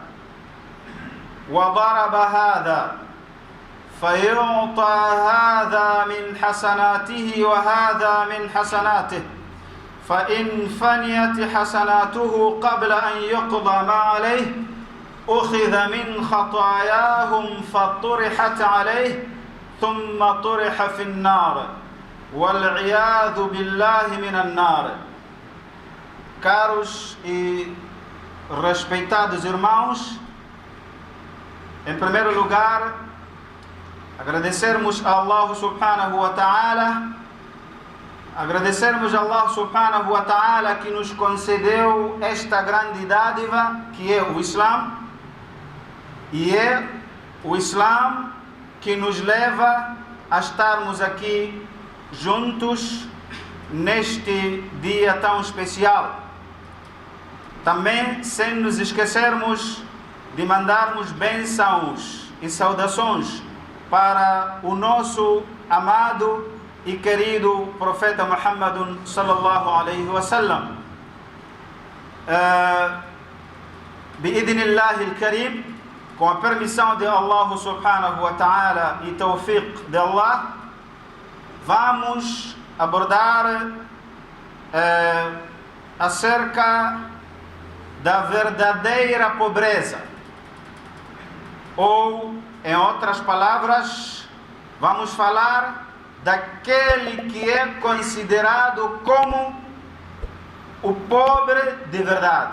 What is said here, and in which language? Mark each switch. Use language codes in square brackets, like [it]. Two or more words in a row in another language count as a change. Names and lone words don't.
[ar] وضرب هذا، فيعطى هذا من حسناته وهذا من حسناته، فإن فنيت حسناته قبل أن يقضى ما عليه أخذ من خطاياهم فطرحت عليه ثم طرح في النار والعياذ بالله من النار. [pt] Caros e respeitados irmãos, em primeiro lugar, agradecermos a Allah subhanahu [ar] وتعالى, [pt] agradecermos a Allah [ar] سبحانه وتعالى [pt] que nos concedeu esta grande dádiva que é o Islã, e é o Islã que nos leva a estarmos aqui juntos neste dia tão especial. Também sem nos esquecermos de mandarmos bênçãos e saudações para o nosso amado e querido profeta Muhammad [ar] صلى الله عليه وسلم. بإذن الله الكريم, [pt] com a permissão de Allah [ar] سبحانه وتعالى [pt] e tawfiq de Allah, vamos abordar acerca da verdadeira pobreza, ou, em outras palavras, vamos falar daquele que é considerado como o pobre de verdade.